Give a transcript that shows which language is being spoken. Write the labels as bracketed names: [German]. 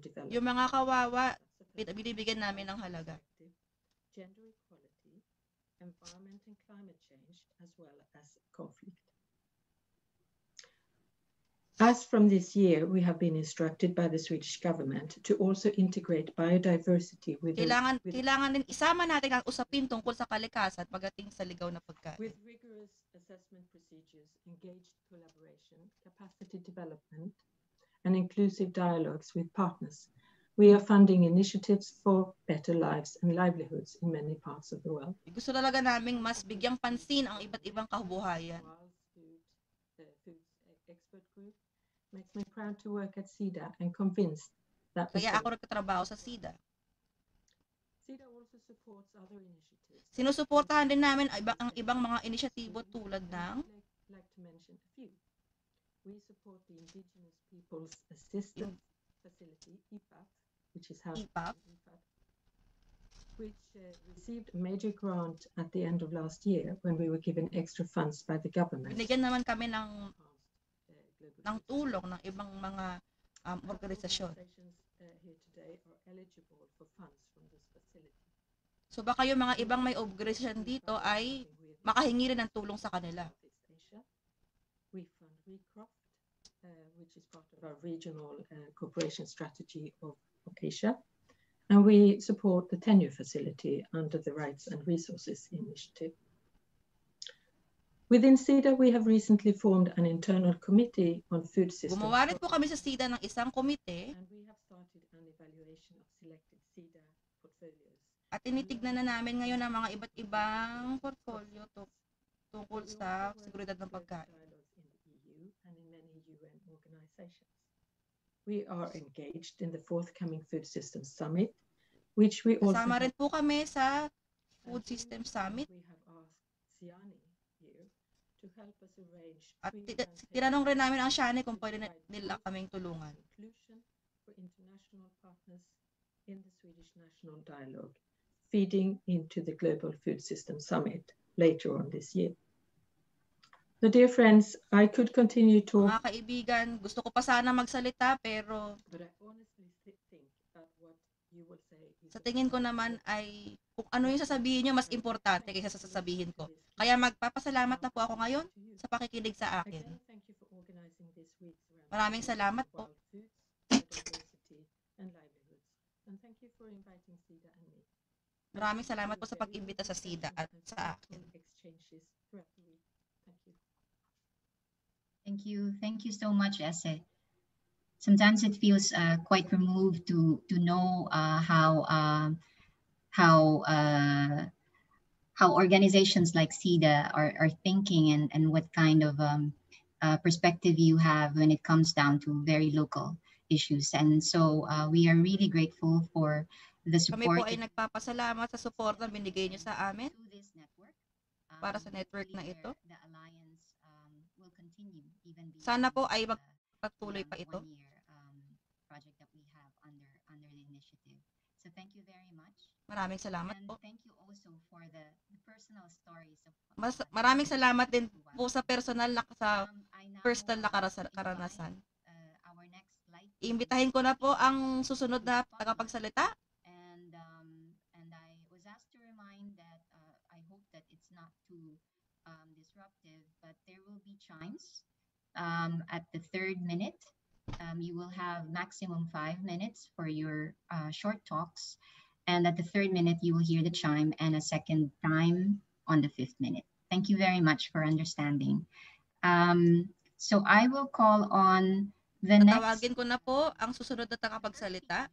[Filipino] Yung mga kawawa, binibigyan namin ng halaga. [English] Gender equality, environment and climate change, as well as conflict. As from this year, we have been instructed by the Swedish government to also integrate biodiversity with [Filipino] Kailangan din isama natin ang usapin tungkol sa kalikasan pagdating sa ligaw na pagkain. [English] with rigorous assessment procedures, engaged collaboration, capacity development, and inclusive dialogues with partners. We are funding initiatives for better lives and livelihoods in many parts of the world. [Filipino] Gusto talaga naming mas bigyang pansin ang iba't ibang kabuhayan. [English] Food Expert Group makes me proud to work at SIDA and convinced that [Filipino] Kaya ako nagtatrabaho sa SIDA. [English] SIDA also supports other initiatives. [Filipino] Sinusuportahan din namin ang ibang mga inisyatibo tulad ng [English] Like to mention a few. We support the Indigenous Peoples Assistance Facility, EPAF, which is housed EPAF. in EPAF, which received a major grant at the end of last year when we were given extra funds by the government. [Filipino] Binigyan naman kami ng tulong ng ibang mga organisasyon. [English] Here today are eligible for funds from this facility. [Filipino] So baka yung mga ibang may organisasyon dito ay makahingi rin ng tulong sa kanila. [English] We fund Recroft, which is part of our regional cooperation strategy of Asia. And we support the tenure facility under the Rights and Resources Initiative. Within SIDA, we have recently formed an internal committee on food systems. [Filipino] Gumawa rin po kami sa SIDA ng isang komite [English] And we have started an evaluation of selected SIDA portfolios. [Filipino] at tinitignan na namin ngayon ang mga iba't ibang portfolio tungkol sa seguridad ng pagkain. [English] In the EU and in many UN organizations. We are engaged in the forthcoming Food Systems Summit, which we also [Filipino] Kasama rin po kami sa Food System Summit [English] we have asked SIANI here to help us arrange [Filipino] at tinanong rin namin ang SIANI kung pwede nila kaming tulungan. [English] inclusion for international partners in the Swedish National Dialogue, feeding into the Global Food System Summit later on this year. So dear friends, I could continue to [Filipino] Mga kaibigan, gusto ko pa sana magsalita pero [English] but I honestly think that what you will say is [Filipino] sa tingin ko naman ay kung ano yung sasabihin nyo mas importante kaysa sa sasabihin ko. Kaya magpapasalamat na po ako ngayon sa pakikinig sa akin. [English] Again, thank you for organizing this week's round [Filipino] Maraming salamat po. [English] wild foods, biodiversity, and livelihoods. And thank you for inviting SIDA and me. [Filipino] Maraming salamat po sa pag-imbita sa SIDA at sa akin. [English] Exchanges throughout the week. Thank you. Thank you. Thank you so much, Ese. sometimes it feels quite removed to know how organizations like SIDA are thinking, and what kind of perspective you have when it comes down to very local issues. And so we are really grateful for the [Filipino] Kami po [English] support [Filipino] ay nagpapasalamat sa suporta binigay niyo sa amin [English] to this network. [Filipino] para sa network na ito. [English] The alliance will continue even beyond [Filipino] Sana po ay magpatuloy pa ito. [English] 1-year project that we have under the initiative. So thank you very much. [Filipino] Maraming salamat [English] And [Filipino] po. [English] thank you also for the personal stories of [Filipino] Maraming salamat din po sa personal na karanasan. [English] Our next slide. [Filipino] Iimbitahin ko na po ang susunod na tagapagsalita. [English] And I was asked to remind that I hope that it's not too disruptive, but there will be chimes at the 3rd minute. You will have maximum 5 minutes for your short talks. And at the 3rd minute, you will hear the chime, and a second time on the 5th minute. Thank you very much for understanding. So I will call on the next. [Filipino] Tawagin ko na po ang susunod na tagapagsalita.